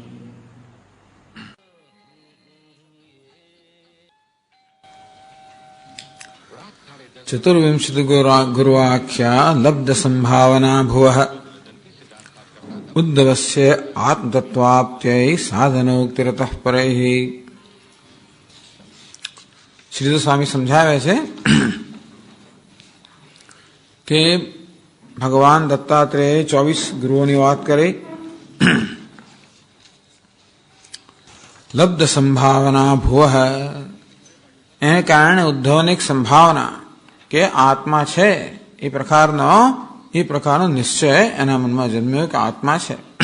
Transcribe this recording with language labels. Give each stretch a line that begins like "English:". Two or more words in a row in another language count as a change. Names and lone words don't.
Sanskrit: चतुर्विंशति गुरुवाख्या लब्ध संभावना भुवः। उद्धवस्य आत्मतत्वाप्त्यै साधनोक्तिरतः परैः।
Gujarati: श्रीधर स्वामी समझावे છે કે ભગવાન દત્તાત્રેય 24 ગુરુઓની વાત કરી।
Sanskrit: लब्ध संभावना भुवः
Gujarati: એને કારણે ઉદ્ધવને એક સંભાવના કે આત્મા છે એ પ્રકારનો નિશ્ચય એના મનમાં જન્મ્યો કે આત્મા છે